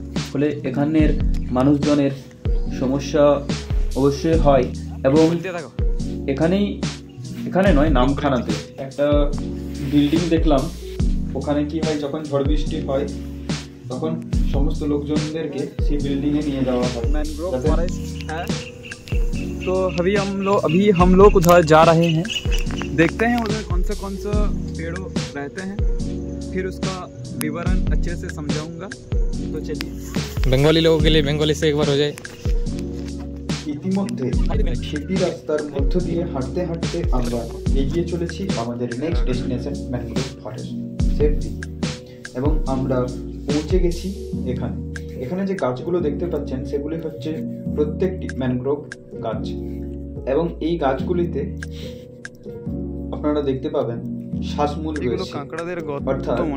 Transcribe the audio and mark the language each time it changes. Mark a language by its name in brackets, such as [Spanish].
[Bangla] ফলে এখানের মানুষজনের সমস্যা অবশ্যই হয় এবং এখানে নয়, নামখানাতে একটা বিল্ডিং দেখলাম, ওখানে কি হয় যখন ঝড় বৃষ্টি হয় তখন সমস্ত লোকজনদেরকে সেই বিল্ডিংয়ে নিয়ে যাওয়া হয়। [Hindi] मैंग्रोव फॉरेस्ट है, तो अभी हम लोग उधर जा रहे हैं, देखते हैं उधर कौन सा पेड़ों रहते हैं, फिर उसका विवरण अच्छे से समझाऊंगा। तो चलिए, बंगाली लोगों के लिए बंगाली से एक बार हो जाए। [Bangla] ইতিমধ্যে সেটি রাস্তার মধ্য দিয়ে হাঁটতে হাঁটতে আমরা এগিয়ে চলেছি আমাদের next destination mangrove forest safety এবং আমরা পৌঁছে গেছি এখানে যে গাছগুলো দেখতে পাচ্ছেন সেগুলি হচ্ছে প্রত্যেকটি ম্যানগ্রোভ গাছ এবং এই গাছগুলিতে আপনারা দেখতে পাবেন শ্বাসমূল রয়েছে, অর্থাৎ